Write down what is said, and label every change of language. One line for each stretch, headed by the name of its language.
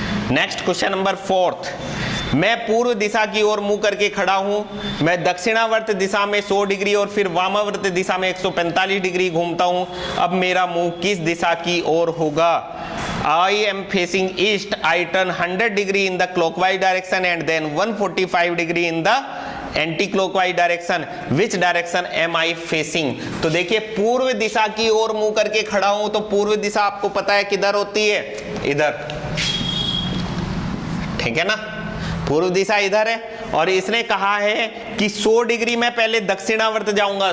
Hindi: Next question number 4। मैं पूर्व दिशा की ओर मुंह करके खड़ा हूं। मैं दक्षिणावर्त दिशा में 100 डिग्री और फिर वामावर्त दिशा में 145 डिग्री घूमता हूं। अब मेरा मुंह किस दिशा की ओर होगा?
English: I am facing east. I turn 100 degree in the clockwise direction and then 145 degree in the anticlockwise direction. Which direction am I facing?
Hindi: तो देखिए पूर्व दिशा की ओर मुंह करके खड़ा हूं, तो पूर्व दिशा आपको पता है किधर होती है? इधर। ठीक है ना, पूर्व दिशा इधर है। और इसने कहा है कि 100 डिग्री में पहले दक्षिणावर्त जाऊंगा।